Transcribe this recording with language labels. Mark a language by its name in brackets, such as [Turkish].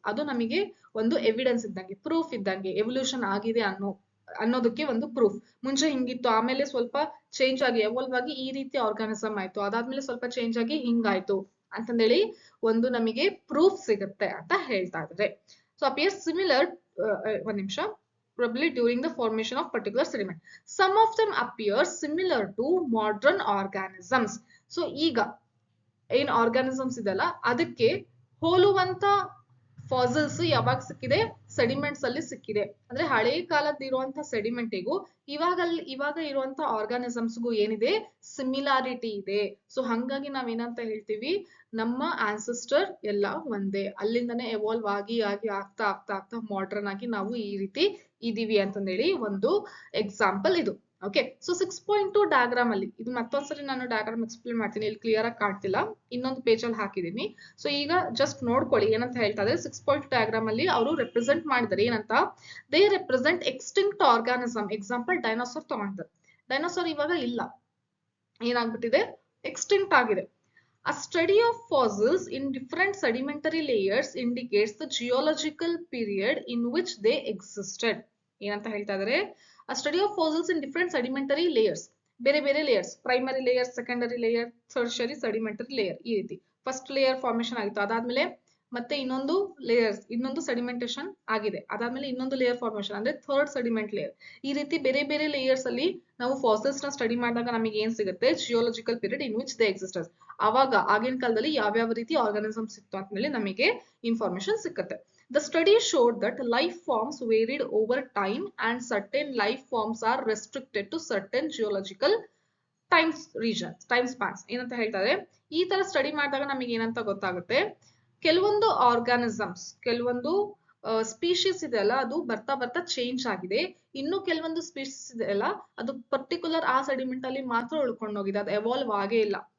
[Kannada] ಅದು ನಮಗೆ ಒಂದು ಎವಿಡೆನ್ಸ್ ಇದ್ದಂಗೆ, ಪ್ರೂಫ್ ಇದ್ದಂಗೆ, ಎವಲ್ಯೂಷನ್ ಆಗಿದೆ ಅನ್ನೋದಕ್ಕೆ ಒಂದು ಪ್ರೂಫ್. ಮುಂಚೆ ಹಿಂಗಿತ್ತು, ಆಮೇಲೆ ಸ್ವಲ್ಪ ಚೇಂಜ್ ಆಗಿ ಎವಾಲ್ವ್ ಆಗಿ ಈ ರೀತಿ ಆರ್ಗಾನಿಸಮ್ ಆಯ್ತು, ಅದಾದ್ಮೇಲೆ ಸ್ವಲ್ಪ ಚೇಂಜ್ ಆಗಿ ಹಿಂಗಾಯ್ತು ಅಂತಂದೇಳಿ ಒಂದು ನಮಗೆ ಪ್ರೂಫ್ ಸಿಗುತ್ತೆ ಅಂತ ಹೇಳ್ತಾ ಇದ್ದಾರೆ. [English] so appears similar, [Kannada] ಒಂದ್ ನಿಮಿಷ, [English] probably during the formation of particular sediment. Some of them appear similar to modern organisms. [Kannada] So ಈಗ ಏನ್ ಆರ್ಗಾನಿಸಮ್ಸ್ ಇದೆಲ್ಲ ಅದಕ್ಕೆ ಹೋಲುವಂತ ಫಾಸಿಲ್ಸ್ ಯಾವಾಗ ಸಿಕ್ಕಿದೆ, ಸೆಡಿಮೆಂಟ್ಸ್ ಅಲ್ಲಿ ಸಿಕ್ಕಿದೆ. ಅಂದ್ರೆ ಹಳೆ ಕಾಲದ ಇರುವಂತ ಸೆಡಿಮೆಂಟಿಗೂ ಇವಾಗ ಇರುವಂತ ಆರ್ಗಾನಿಸಮ್ಸ್ಗೂ ಏನಿದೆ, ಸಿಮಿಲಾರಿಟಿ ಇದೆ. ಸೊ ಹಂಗಾಗಿ ನಾವೇನಂತ ಹೇಳ್ತೀವಿ, ನಮ್ಮ ಆನ್ಸೆಸ್ಟರ್ ಎಲ್ಲ ಒಂದೇ, ಅಲ್ಲಿಂದನೇ ಎವಾಲ್ವ್ ಆಗಿ ಆಗ್ತಾ ಆಗ್ತಾ ಆಗ್ತಾ ಮಾಡ್ರನ್ ಆಗಿ ನಾವು ಈ ರೀತಿ ಇದೀವಿ ಅಂತಂದೇಳಿ ಒಂದು ಎಕ್ಸಾಂಪಲ್ ಇದು. ಓಕೆ, ಸೊ 6.2 ಡಯಾಗ್ರಾಮ್ ಅಲ್ಲಿ, ಇದು ಮತ್ತೊಂದ್ಸರಿ ನಾನು ಡಯಾಗ್ರಾಮ್ ಎಕ್ಸ್ಪ್ಲೇನ್ ಮಾಡ್ತೀನಿ, ಇಲ್ಲಿ ಕ್ಲಿಯರ್ ಆಗಿ ಕಾಣ್ತಿಲ್ಲ, ಇನ್ನೊಂದು ಪೇಜ್ ಅಲ್ಲಿ ಹಾಕಿದೀನಿ. ಸೊ ಈಗ ಜಸ್ಟ್ ನೋಡ್ಕೊಳ್ಳಿ ಏನಂತ ಹೇಳ್ತಾ ಇದ್ದಾರೆ. 6.2 ಡಯಾಗ್ರಾಮ್ ಅಲ್ಲಿ ಅವರು ರೆಪ್ರೆಸೆಂಟ್ ಮಾಡಿದ್ದಾರೆ ಏನಂತ, [English] They represent extinct organism. [Kannada] Example dinosaur ತಗೊಂಡಿದ್ದಾರೆ. ಡೈನೋಸಾರ್ ಇವಾಗ ಇಲ್ಲ, ಏನಾಗ್ಬಿಟ್ಟಿದೆ, ಎಕ್ಸ್ಟಿಂಕ್ಟ್ ಆಗಿದೆ. [English] A study of fossils in different sedimentary layers indicates the geological period in which they existed. [Kannada] ಏನಂತ ಹೇಳ್ತಾ ಇದ್ದಾರೆ, [English] a study of fossils in different sedimentary layers, [Kannada] ಬೇರೆ ಬೇರೆ layers, primary layer, secondary layer, tertiary sedimentary layer, ಈ ರೀತಿ first layer formation ಆಗಿತ್ತು, ಅದಾದ್ಮೇಲೆ ಮತ್ತೆ ಇನ್ನೊಂದು ಲೇಯರ್ಸ್, ಇನ್ನೊಂದು ಸೆಡಿಮೆಂಟೇಶನ್ ಆಗಿದೆ, ಅದಾದ್ಮೇಲೆ ಇನ್ನೊಂದು ಲೇಯರ್ ಫಾರ್ಮೇಶನ್ ಅಂದ್ರೆ ಥರ್ಡ್ ಸೆಡಿಮೆಂಟ್ ಲೇಯರ್. ಈ ರೀತಿ ಬೇರೆ ಬೇರೆ ಲೇಯರ್ಸ್ ಅಲ್ಲಿ ನಾವು ಫಾಸಿಲ್ಸ್ ನ ಸ್ಟಡಿ ಮಾಡಿದಾಗ ನಮಗೆ ಏನ್ ಸಿಗುತ್ತೆ, [English] Geological period in which they existed. [Kannada] ಅವಾಗ ಆಗಿನ ಕಾಲದಲ್ಲಿ ಯಾವ್ಯಾವ ರೀತಿ ಆರ್ಗಾನಿಸಮ್ಸ್ ಇತ್ತು ಅಂತ ಹೇಳಿ ನಮಗೆ ಇನ್ಫಾರ್ಮೇಶನ್ ಸಿಕ್ಕುತ್ತೆ. [English] The study showed that life forms varied over time and certain life forms are restricted to certain geological time spans. [Kannada] ಏನಂತ ಹೇಳ್ತಾರೆ, ಈ ತರ ಸ್ಟಡಿ ಮಾಡಿದಾಗ ನಮಗೆ ಏನಂತ ಗೊತ್ತಾಗುತ್ತೆ, ಕೆಲವೊಂದು ಆರ್ಗಾನಿಸಮ್ಸ್, ಕೆಲವೊಂದು ಸ್ಪೀಶೀಸ್ ಇದೆಯಲ್ಲ ಅದು ಬರ್ತಾ ಬರ್ತಾ ಚೇಂಜ್ ಆಗಿದೆ, ಇನ್ನು ಕೆಲವೊಂದು ಸ್ಪೀಶೀಸ್ ಇದೆಯಲ್ಲ ಅದು ಪರ್ಟಿಕ್ಯುಲರ್ ಆ ಸೆಡಿಮೆಂಟ್ ಅಲ್ಲಿ ಮಾತ್ರ ಉಳ್ಕೊಂಡೋಗಿದೆ, ಅದು ಎವಾಲ್ವ್ ಆಗೇ ಇಲ್ಲ.